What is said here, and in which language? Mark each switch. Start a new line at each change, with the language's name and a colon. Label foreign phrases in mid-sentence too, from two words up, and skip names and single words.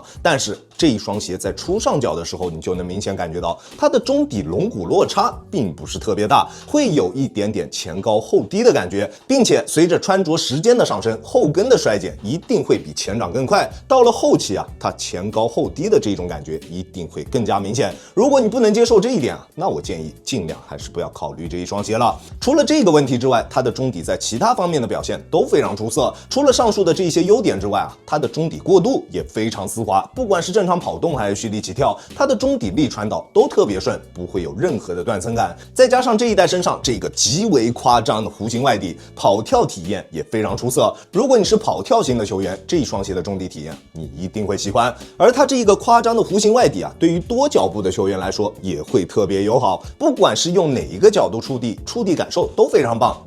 Chinese: 但是這一雙鞋在初上腳的時候，你就能明顯感覺到它的中底龍骨落差並不是特別大，會有一點點前高後低的感覺，並且隨着穿着時間的上升，後跟的衰減一定會比前掌更快。到了後期它前高後低的這種感覺一定會更加明顯。如果你不能接受這一點那我建議盡量還是不要考慮這一雙鞋了。除了這個問題之外，它的中底在其他方面的表現都非常出色。除了上述的這些優點之外它的中底過渡也非常絲滑，不管是正常跑動還是蓄力起跳，它的中底力傳導都特別順，不會有任何的斷層感。再加上這一代身上這個極為誇張的弧形外底，跑跳體驗也非常出色。如果你是跑跳型的球員，這一雙鞋的中底體驗你一定會喜歡。而它這一個誇張的弧形外底對於多腳步的球員來說也會特別友好，不管是用哪一個角度觸地感受都非常棒。